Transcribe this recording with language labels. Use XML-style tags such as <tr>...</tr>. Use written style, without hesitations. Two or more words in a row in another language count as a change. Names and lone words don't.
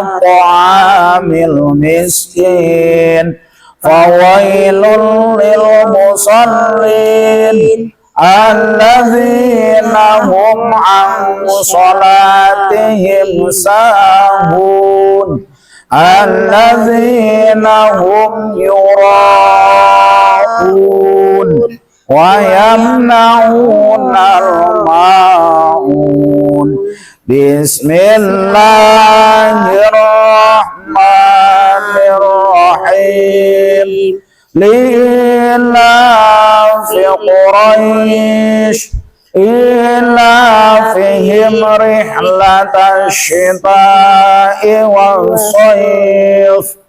<ar>طعام المسكين، فويل للمصلين، الذين هم عن صلاتهم ساهون، الذين هم يراءون ويمنعون الماعون. بسم الله الرحمن الرحيم. لإيلاف قريش إيلافهم رحلة الشتاء والصيف</ar>